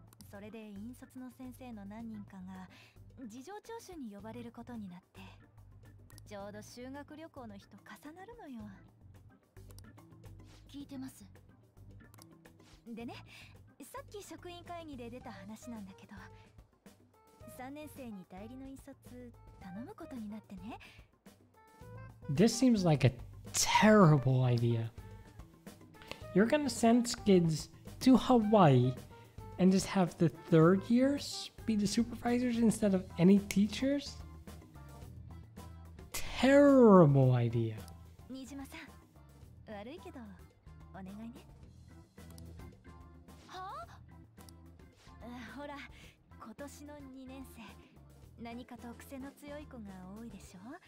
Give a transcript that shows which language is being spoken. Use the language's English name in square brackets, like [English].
[Japanese] それで引率の先生の何人かが事情聴取に呼ばれることになって、ちょうど修学旅行の日と重なるのよ。聞いてます。でね、さっき職員会議で出た話なんだけど、3年生に代理の引率頼むことになってね。 [English] This seems like a terrible idea. You're gonna send kids to Hawaii and just have the third years be the supervisors instead of any teachers? Terrible idea. [Japanese] 新島さん、悪いけどお願いね。はあ？ほら、今年の2年生、何かと癖の強い子が多いでしょ。